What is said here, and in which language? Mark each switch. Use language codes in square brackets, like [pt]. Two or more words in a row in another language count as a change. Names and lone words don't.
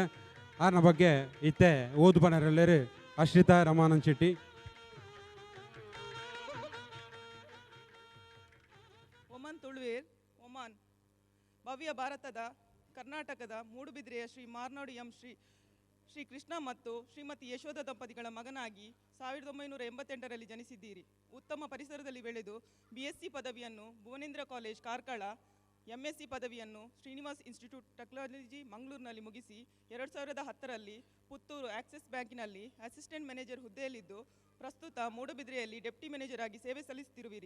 [tcy] ಆರ್ನ ಬಗ್ಗೆ ಇತ್ತೆ ಓದು ಪಣರೆಲ್ಲರೂ ಅಶ್ರಿತಾ ರಮಾನಂದ್ ಶೆಟ್ಟಿ. [kn] ಒಮನ್ ತುಳುವೇರ್ ಒಮಾನ್ ಭವ್ಯ ಭಾರತದ ಕರ್ನಾಟಕದ ಮೂಡುಬಿದ್ರೆಯ ಶ್ರೀ ಮಾರ್ನಾಡು ಎಂ ಶ್ರೀ ಕೃಷ್ಣ ಮತ್ತು ಶ್ರೀಮತಿ ಯಶೋಧ ದಂಪತಿಗಳ ಮಗನಾಗಿ 1988ರಲ್ಲಿ ಜನಿಸಿದ್ದೀರಿ. ಉತ್ತಮ ಪರಿಸರದಲ್ಲಿ ಬೆಳೆದು BSc ಪದವಿಯನ್ನು ಭುವನೇಂದ್ರ ಕಾಲೇಜ್ ಕಾರ್ಕಳ, MSc ಪದವಿಯನ್ನು ಶ್ರೀನಿವಾಸ್ ಇನ್ಸ್ಟಿಟ್ಯೂಟ್ ಟೆಕ್ನಾಲಜಿ ಮಂಗಳೂರಿನಲ್ಲಿ ಮುಗಿಸಿ 2010ರಲ್ಲಿ ಪುತ್ತೂರು ಆಕ್ಸಿಸ್ ಬ್ಯಾಂಕಿನಲ್ಲಿ [en] assistant manager [kn] ಹುದ್ದೆಯಲ್ಲಿದ್ದು ಪ್ರಸ್ತುತ ಮೂಡುಬಿದ್ರೆಯಲ್ಲಿ [en] deputy manager [kn] ಆಗಿ ಸೇವೆ ಸಲ್ಲಿಸುತ್ತಿರುವಿರಿ.